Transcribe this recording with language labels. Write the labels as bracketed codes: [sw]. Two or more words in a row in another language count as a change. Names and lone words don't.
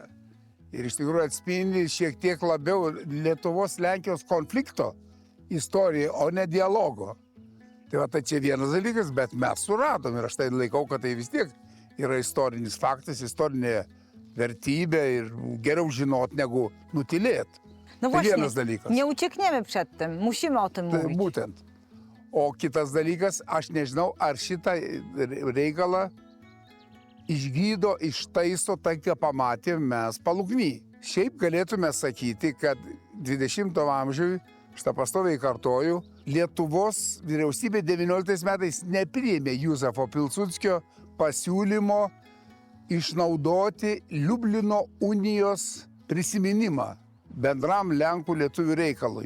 [lt] Ir iš tikrųjų atspindi šiek tiek labiau Lietuvos-Lenkijos konflikto istoriją, o ne dialogo. Tai va, tai čia vienas dalykas, bet mes suradom ir aš tai laikau, kad tai vis tiek yra istorinis faktas, istorinė vertybė ir geriau žinot negu nutylėt. [pl] No [lt] Tai [pl] właśnie, [lt] vienas dalykas. [pl] nie uciekniemy przed tym, musimy o tym [lt] Tai [pl] mówić. [lt] būtent. O kitas dalykas, aš nežinau, ar šitą reikalą išgydo, ištaiso tai, ką pamatėm mes Palukny. Šiaip galėtume sakyti, kad 20 amžiui, šitą pastoviai kartoju, Lietuvos vyriausybė 19 metais nepriėmė Juzefo Pilsudskio pasiūlymo išnaudoti Liublino unijos prisiminimą bendram Lenkų lietuvių reikalui.